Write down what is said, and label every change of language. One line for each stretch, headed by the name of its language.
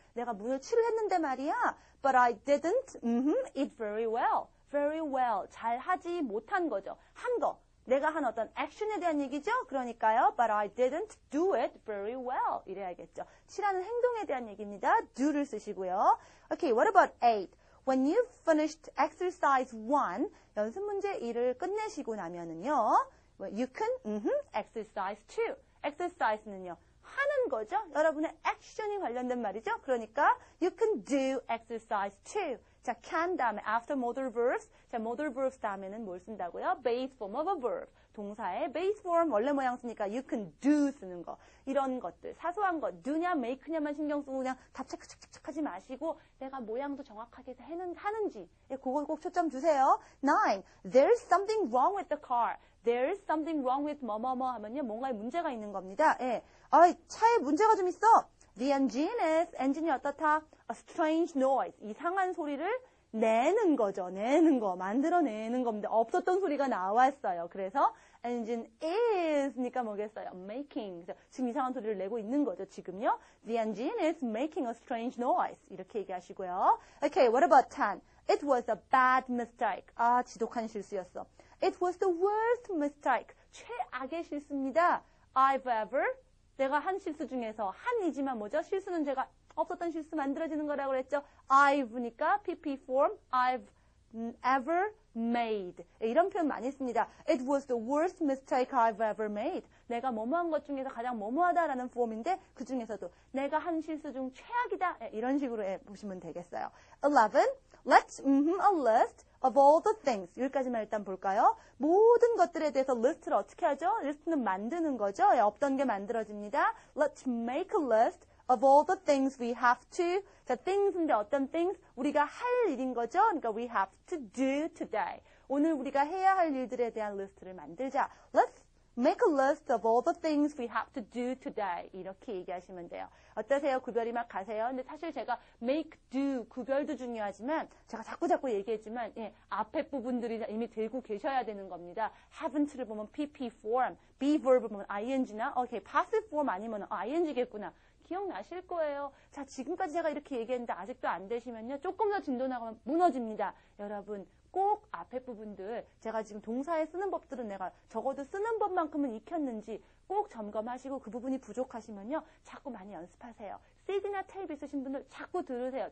Korean: 내가 문을 칠했는데 말이야.
English: But I didn't it very well. very well.
Korean: 잘 하지 못한 거죠. 한 거. 내가 한 어떤 액션에 대한 얘기죠. 그러니까요.
English: But I didn't do it very well.
Korean: 이래야겠죠. 칠하는 행동에 대한 얘기입니다. do를 쓰시고요.
English: Okay, what about 8? When you finished exercise 1,
Korean: 연습 문제 1을 끝내시고 나면은요.
English: You can exercise 2. exercise는요.
Korean: 하는 거죠. 여러분의 액션이 관련된 말이죠. 그러니까
English: you can do exercise 2. 자, can
Korean: 다음에
English: after modal verbs. 자, modal verbs
Korean: 다음에는 뭘 쓴다고요?
English: base form of a verb.
Korean: 동사의 base form 원래 모양 쓰니까
English: you can do
Korean: 쓰는 거. 이런 것들. 사소한 거. do냐 make냐만 신경 쓰고 그냥 답착착착 하지 마시고 내가 모양도 정확하게 하는지. 그걸 꼭 초점 주세요. 9.
English: There's something wrong with the car. There's something wrong with
Korean: 뭐뭐뭐 하면요. 뭔가에 문제가 있는 겁니다. 차에 문제가 좀 있어.
English: The engine is,
Korean: 엔진이 어떻다?
English: A strange noise.
Korean: 이상한 소리를 내는 거죠. 내는 거. 만들어내는 겁니다. 없었던 소리가 나왔어요. 그래서 engine is니까 뭐겠어요?
English: Making.
Korean: 지금 이상한 소리를 내고 있는 거죠. 지금요.
English: The engine is making a strange noise.
Korean: 이렇게 얘기하시고요.
English: Okay, what about 10? It was a bad mistake.
Korean: 지독한 실수였어.
English: It was the worst mistake.
Korean: 최악의 실수입니다.
English: I've ever
Korean: 내가 한 실수 중에서 한이지만 뭐죠? 실수는 제가 없었던 실수 만들어지는 거라고 그랬죠.
English: I've니까 PP form I've ever made.
Korean: 이런 표현 많이 씁니다.
English: It was the worst mistake I've ever made.
Korean: 내가 뭐뭐한 것 중에서 가장 뭐뭐하다라는 폼인데 그 중에서도 내가 한 실수 중 최악이다. 이런 식으로 보시면 되겠어요. 11.
English: Let's a list of all the things.
Korean: 여기까지만 일단 볼까요? 모든 것들에 대해서 리스트를 어떻게 하죠? 리스트는 만드는 거죠. 없던 게 만들어집니다.
English: Let's make a list of all the things we have to.
Korean: 자, things인데 어떤 things? 우리가 할 일인 거죠. 그러니까
English: we have to do today.
Korean: 오늘 우리가 해야 할 일들에 대한 리스트를 만들자.
English: Let's make a list of all the things we have to do today.
Korean: 이렇게 얘기하시면 돼요. 어떠세요? 구별이 막 가세요? 근데 사실 제가 make, do, 구별도 중요하지만 제가 자꾸 얘기했지만 앞에 부분들이 이미 들고 계셔야 되는 겁니다. haven't를 보면 PP form, be verb 보면 ing나 passive form 아니면 ing겠구나. 기억나실 거예요. 자, 지금까지 제가 이렇게 얘기했는데 아직도 안 되시면요. 조금 더 진도 나가면 무너집니다. 여러분, 꼭 앞에 부분들 제가 지금 동사에 쓰는 법들은 내가 적어도 쓰는 법만큼은 익혔는지 꼭 점검하시고 그 부분이 부족하시면요. 자꾸 많이 연습하세요. CD나 테이프 있으신 분들 자꾸 들으세요.